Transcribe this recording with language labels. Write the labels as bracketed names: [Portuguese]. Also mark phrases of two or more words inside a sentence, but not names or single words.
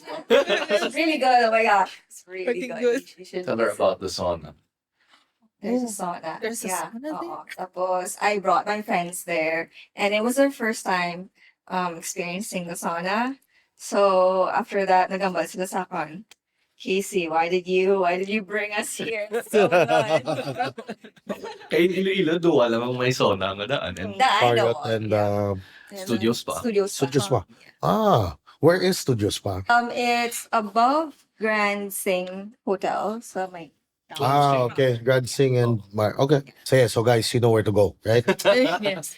[English] It's really good. Oh my gosh. It's really Pretty good. good. You should Tell her visit. about the sauna. There's a sauna. There's a Yeah. sauna there? [Hiligaynon] Oo. [English] Tapos, I brought my friends there. And it was their first time experiencing the sauna. So, after that, [Hiligaynon] nagambal sila sa akin. [English] Casey, why did you bring us here? It's so fun. [Hiligaynon] Kaya [English] in Iloilo, [Hiligaynon] duwa lamang may sauna nga daan. [English] And That I know Marriott of, and yeah. Studio Spa. Studio Spa. Studio Spa. Where is Studio Spa? It's above Grand Sing Hotel. So, my Okay. Grand Sing and okay. So guys, you know where to go, right? Yes.